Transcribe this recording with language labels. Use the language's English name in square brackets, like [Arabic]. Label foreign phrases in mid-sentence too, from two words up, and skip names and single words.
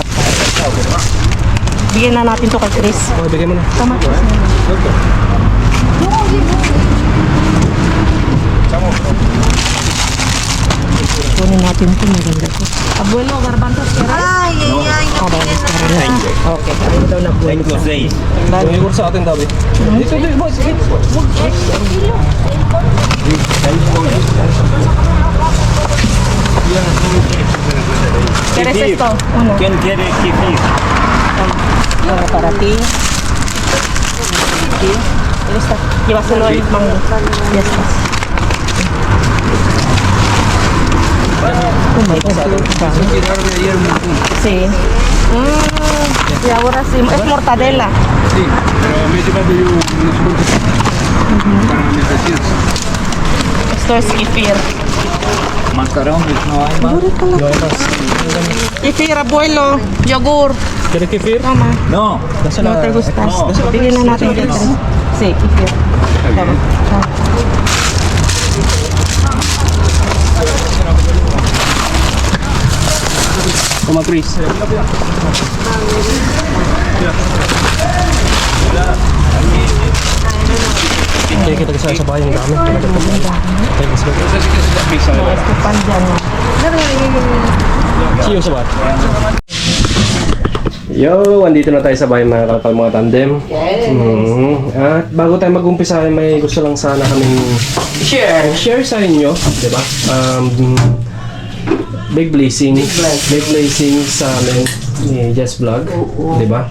[Filipino] Bigyan na natin to kay Chris. Okay, bigyan mo na. Tama, Chris. Kunin natin ito. Maganda to. [Spanish] Abuelo, garbanzos, kera? [Filipino] Ay. Okay. Ayaw daw na abuelo. [Spanish] Tengo 6. [Filipino] Tumigor sa atin, David. Dito, boss. [Spanish] ¿Quieres esto? Uno. ¿Quién quiere kefir? Uno para ti. Aquí. Listo. Llévaselo al mango. Ya estás. [English] Oh my God. [Spanish] Tiraron ayer un montón. Sí. Y ahora sí. Es mortadela. Sí, pero me he llevado yo unos cuantos para mis vecinos. Esto es kefir. Macarrones no hay más. Kefir, abuelo. Yogur. ¿Quieres kefir? Toma. No. No te gusta. No. [Filipino] Bigyan na natin dito. [Spanish] Sí, kefir. [Filipino] Tama. [Spanish] Toma, Chris. [Filipino] Okay, kita kasi sa bahay ng dami. [English] Okay, let's go. [Filipino] Pan dyan. [English] See you [Filipino] sa bahay. Yo, andito na tayo sa bahay mga kalkal mga tandem. At bago tayo mag-umpisa, may gusto lang sana kaming share sa inyo, di ba? [English] Big blessing [Filipino] sa amin ni Jess Vlog, di ba?